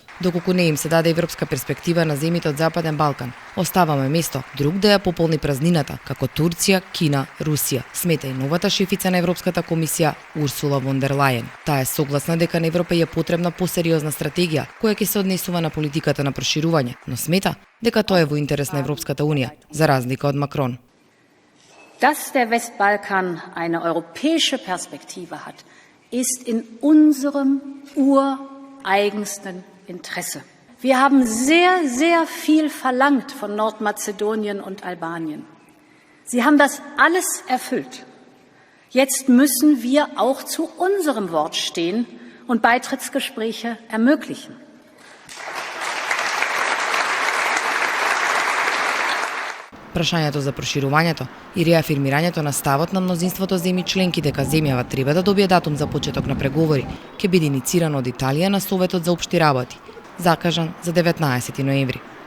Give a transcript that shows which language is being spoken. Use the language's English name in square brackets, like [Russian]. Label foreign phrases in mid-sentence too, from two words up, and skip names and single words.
[Macedonian] Доколку не им се даде европска перспектива на земјите од Западен Балкан, оставаме место друг да ја пополни празнината, како Турција, Кина, Русија, смета и новата шефица на Европската комисија Урсула фон дер Лајен. Таа е согласна дека на Европа е потребна посериозна стратегија која ќе се однесува на политиката на проширување, но смета дека тоа е во интерес на Европската унија, за разлика од Макрон. [German] Dass der Westbalkan eine europäische Perspektive hat, ist in unserem ureigensten Interesse. Wir haben sehr, sehr viel verlangt von Nordmazedonien und Albanien. Sie haben das alles erfüllt. Jetzt müssen wir auch zu unserem Wort stehen und Beitrittsgespräche ermöglichen. [Macedonian] Прашањето за проширувањето и реафирмирањето на ставот на мнозинството земји членки дека земјава треба да добие датум за почеток на преговори ќе биде иницирано од Италија на Советот за општи работи, закажан за 19 ноември.